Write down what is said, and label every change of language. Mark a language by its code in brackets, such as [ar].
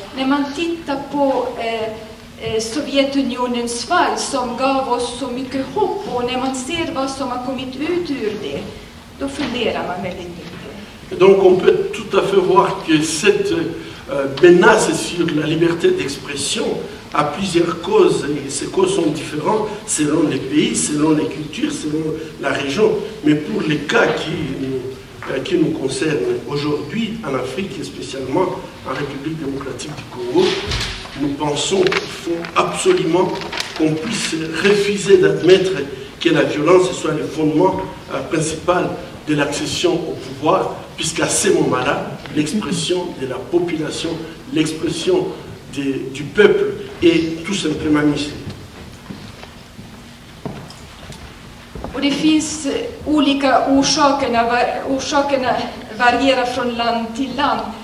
[sv] När man tittar på Sovjetunionens fall som gav oss så mycket hopp och när man ser vad som har kommit ut ur det, då funderar man väldigt mycket. [fr] Donc on peut tout à fait voir que cette menace sur la liberté d'expression a plusieurs causes, et ces causes sont différentes selon les pays, selon les cultures, selon la région. Mais pour les cas qui nous concernent aujourd'hui, en Afrique et spécialement en République démocratique du Congo, nous pensons qu'il faut absolument qu'on puisse refuser d'admettre que la violence soit le fondement principal de l'accession au pouvoir, puisqu'à ce moment-là, l'expression de la population, l'expression du peuple est tout simplement muselée. [sv] Och det finns olika orsakerna varierar från land till land.